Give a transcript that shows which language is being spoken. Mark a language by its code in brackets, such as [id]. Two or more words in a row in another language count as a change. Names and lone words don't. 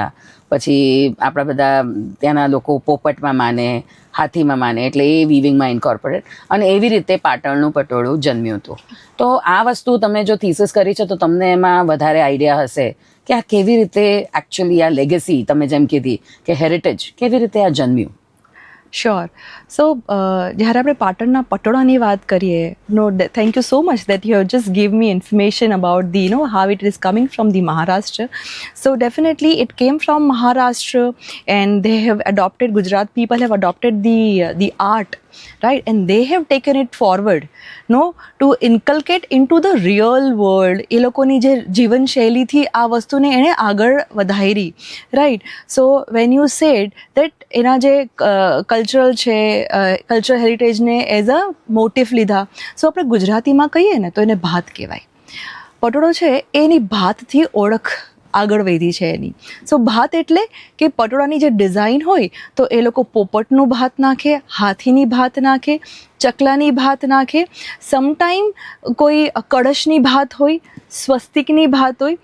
[gu] પછી આપણા બધા ત્યાંના લોકો પોપટમાં માને, હાથીમાં માને, એટલે એ [en] weavingમાં incorporate [gu] અને એવી રીતે પાટણનું પટોળું જન્મ્યું હતું. તો આ વસ્તુ તમે જો થીસિસ કરી છે તો તમને એમાં વધારે આઈડિયા હશે કે આ કેવી રીતે એકચ્યુઅલી આ લેગસી તમે જેમ કીધી કે હેરિટેજ કેવી રીતે આ જન્મ્યું. [en] Sure. So, [gu] જ્યારે આપણે પાટણના પટોળાની વાત કરીએ, [en] thank you so much that you have just give me information about the, how it is coming from the Maharashtra. So, definitely it came from Maharashtra and they have adopted, Gujarat people have adopted the art, right? And they have taken it forward, to inculcate into the real world. [gu] એ લોકોની જે જીવનશૈલીથી આ વસ્તુને એણે આગળ વધારી, [en] right? So, when you said that [gu] એના જે કલ્ચરલ છે, [en] cultural heritageને as a motif [gu] લીધા, સો આપણે ગુજરાતીમાં કહીએ ને તો એને ભાત કહેવાય. પટોળો છે એની ભાતથી ઓળખ આગળ વધી છે એની. સો ભાત એટલે કે પટોળાની જે ડિઝાઇન હોય તો એ લોકો પોપટનું ભાત નાખે, હાથીની ભાત નાખે, ચકલાની ભાત નાખે, સમટાઈમ કોઈ કળશની ભાત હોય, સ્વસ્તિકની ભાત હોય.